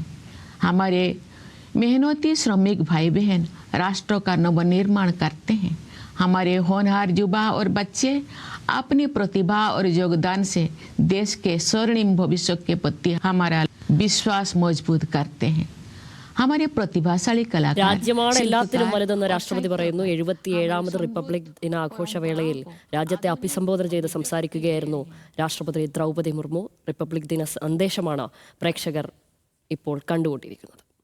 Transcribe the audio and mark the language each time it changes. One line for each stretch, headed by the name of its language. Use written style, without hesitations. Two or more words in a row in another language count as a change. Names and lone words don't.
Hindi: हमारे मेहनती श्रमिक भाई बहन राष्ट्र का नवनिर्माण करते हैं। हमारे होनहार युवा और बच्चे अपनी प्रतिभा और योगदान से देश के स्वर्णिम भविष्य के प्रति हमारा विश्वास मजबूत करते हैं। हमारे प्रतिभाशाली कलाकार
Malayalam: രാജ്യമാണ് എല്ലാത്തിനും വലുതെന്ന് രാഷ്ട്രപതി പറയുന്നു. 77ാമത് റിപ്പബ്ലിക് ദിനാഘോഷവേളയിൽ രാജ്യത്തെ അഭിസംബോധന ചെയ്ത് സംസാരിക്കുകയായിരുന്നു രാഷ്ട്രപതി ദ്രൗപദി മുർമു. റിപ്പബ്ലിക് ദിന സന്ദേശമാണ് പ്രേക്ഷകർ ഇപ്പോൾ കണ്ടുകൊണ്ടിരിക്കുന്നത്.